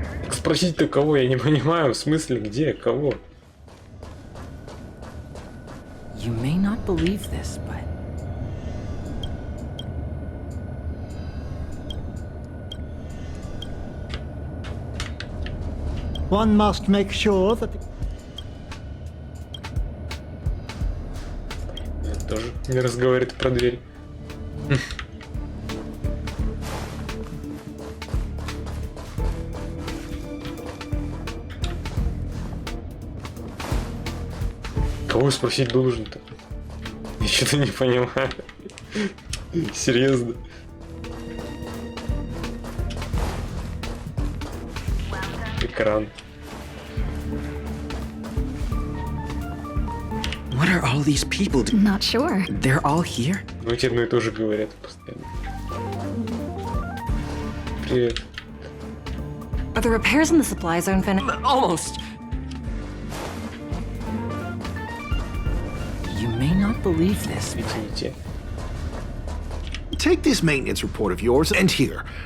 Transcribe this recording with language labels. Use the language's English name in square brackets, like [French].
[Russian] Спросить-то кого, я не понимаю, в смысле, где, кого? [English] You may not believe this, but one must make sure that the [Russian] Это тоже не разговаривает про дверь. Кого спросить должен-то? Я что-то не понимаю. Серьезно. Экран. [English] what are all these people doing? Not sure. They're all here? [Russian] Ну эти одно и то же говорят постоянно. Привет. [English] Are the repairs in the supply zone finished? Almost. You may not believe this. [Russian] Извините. [English] Take this maintenance report of yours and end here.